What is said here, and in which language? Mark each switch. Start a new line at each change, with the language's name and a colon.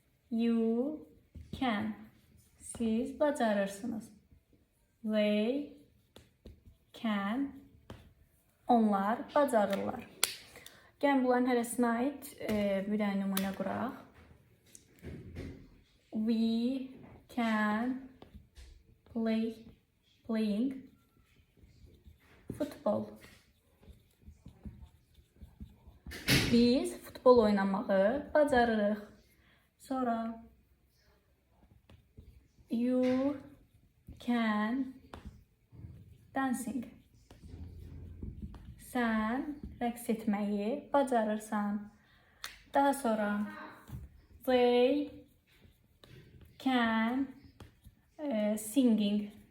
English: You can.
Azerbaijani: Siz bacarırsınız.
English: They can.
Azerbaijani: Onlar bacarırlar. Gəlin bunların hərəsinə aid bir dənə nümunə quraq.
English: We can playing football.
Azerbaijani: Biz futbol oynamağı bacarırıq. Sonra
English: you can dancing.
Azerbaijani: Sən rəqs etməyi bacarırsan. Daha sonra
English: they can singing.